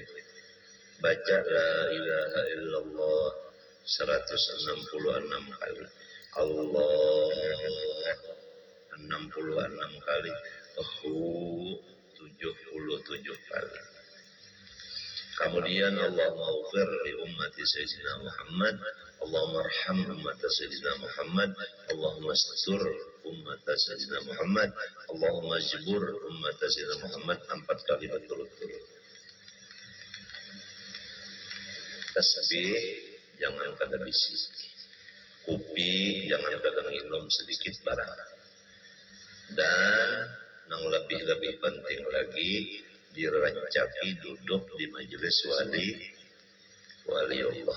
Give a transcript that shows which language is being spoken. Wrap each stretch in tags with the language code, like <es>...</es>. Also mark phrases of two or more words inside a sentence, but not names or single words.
<bjn>Baca</bjn> <ar>لا إله إلا الله</ar> <bjn>166 kali. Allah 66 kali. 77 kali.</bjn> <ar>Kemudian اللهم اغفر لأمة سيدنا محمد. اللهم ارحم أمة سيدنا محمد. اللهم استر أمة سيدنا محمد. اللهم اجبر أمة سيدنا محمد 4</ar> <bjn>kali berturut-turut. Tasbih jangan kada bisi. Kopi jangan kada minum sedikit barang. Dan yang lebih penting lagi, dirancaki duduk di majelis wali Allah.</bjn>